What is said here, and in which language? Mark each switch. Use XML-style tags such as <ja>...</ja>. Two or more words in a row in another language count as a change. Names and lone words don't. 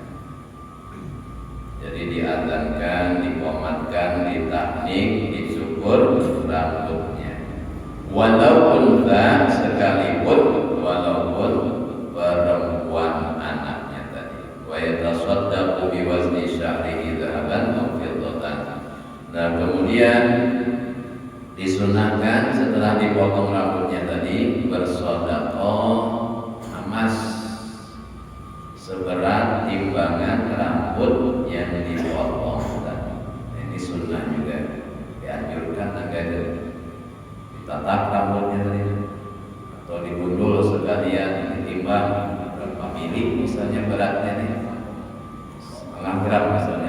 <id>Jadi diadzankan, dikomatkan, ditahnik, dicukur rambutnya. Walaupun tak sekalipun, walaupun perempuan anaknya tadi.</id> <ar>ويتصدق بوزن شعره ذهبا أو فضة.</ar> <id>Nah, kemudian disunahkan setelah dipotong rambutnya tadi bersedekah emas seberat timbangan rambut yang dipotong tadi. Ini sunnah juga, dianjurkan agar ditatap rambutnya tadi atau digundul sekalian, ditimbang berapa mili misalnya beratnya nih, setengah gram misalnya.</id>